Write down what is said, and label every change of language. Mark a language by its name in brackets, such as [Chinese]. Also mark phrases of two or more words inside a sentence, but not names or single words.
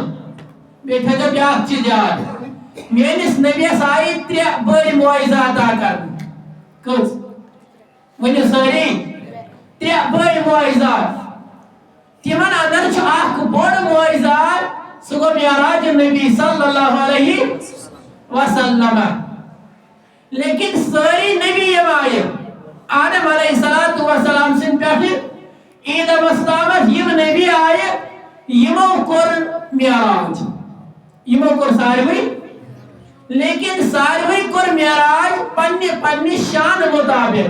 [Kashmiri] بیٚیہِ تھٲیزیو بیٛاکھ چیٖز یاد میٲنِس نبیس آیہِ 3 بٔڑۍ معجزات عطا کرنہٕ. کٔژ؟ ؤنِو سٲری. 3 بٔڑۍ معجزات. تِمن اندر چھُ اکھ بوٚڑ معجزات سُہ گوٚو معراج نبی صلی اللہ علیہ وسلم. لیکن سٲری نبی یِم آیہِ آدم علیہ الصلوۃ والسلام سٕنٛدِ پٮ۪ٹھٕ عیٖدَس تامتھ یِم نبی آیہِ یِمو کوٚر معراج. یِمو کوٚر ساروٕے لیکن ساروٕے کوٚر معراج پننہِ شانہٕ مُطابق.